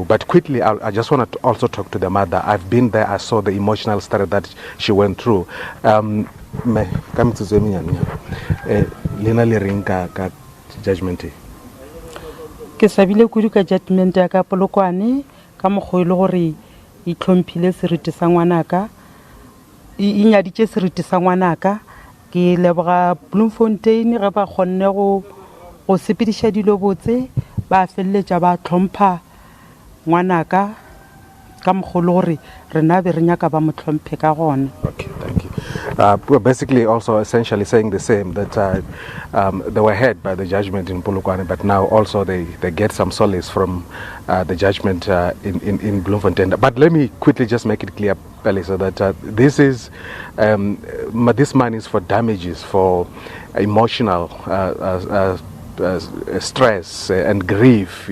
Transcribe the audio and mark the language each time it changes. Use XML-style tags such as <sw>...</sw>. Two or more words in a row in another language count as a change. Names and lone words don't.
<en>But quickly, I just want to also talk to the mother. I've been there. I saw the emotional story that she went through. Come to</en> <nso>Lina Lirinka ka judgment. Ke sabile kudu ka judgment ya ka Polokwane ka mogwelo gore e tlhomphile seriti sa ngwanaka, e nyaditse seriti sa ngwanaka. Ke leboga Bloemfontein ge ba kgonne go sepedisha dilo botse, ba felletša ba tlhompha ngwanaka ka mogolo gore rena be re nyaka ba mo tlhomphe ka gona.</nso> <en>Okay, thank you. We're basically also essentially saying the same, that they were hurt by the judgment in Polokwane, but now also they get some solace from the judgment in Bloemfontein. But let me quickly just make it clear, Pelisa, that this money is for damages, for emotional stress and grief.</en>